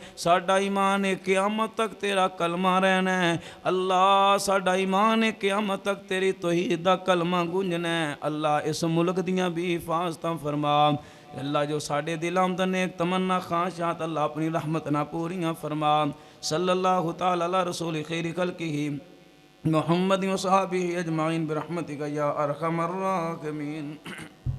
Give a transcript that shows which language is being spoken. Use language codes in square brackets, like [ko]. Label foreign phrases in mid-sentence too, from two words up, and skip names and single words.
[pa] ساڈا ایمان ہے قیامت تک تیرا کلمہ رہنا ہے. اللہ ساڈا ایمان ہے قیامت تک تیری توحید دا کلمہ گونجنا ہے. اللہ اس ملک دیاں بھی حفاظتاں فرما۔ اللہ جو ساڈے دلاں اندر نیک تمنا خواہشات اللہ اپنی رحمت نا پوریاں فرما. [ar] صلى الله تعالى على رسول خير خلقه محمد وصحبه أجمعين برحمتك يا أرحم الراحمين.